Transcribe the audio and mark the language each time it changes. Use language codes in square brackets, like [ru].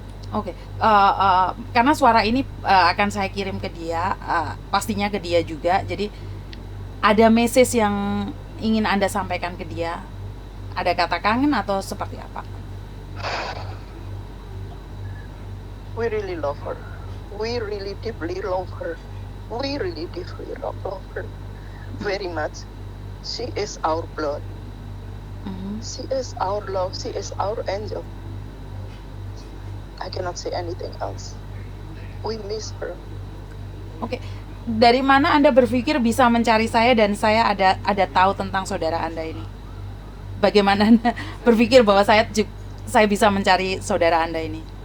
[id] Oke, karena suara ini akan saya kirim ke dia, pastinya ke dia juga. Jadi ada message yang ingin Anda sampaikan ke dia? Ada kata kangen atau seperti apa? [en] We really love her. We really deeply love her. We really deeply love her. Very much. She is our blood. She is our love. She is our angel. I cannot say anything else. We miss her. Oke. [id] Dari mana Anda berpikir bisa mencari saya dan saya ada tahu tentang saudara Anda ini? Bagaimana Anda berpikir bahwa saya bisa mencari saudara Anda ini?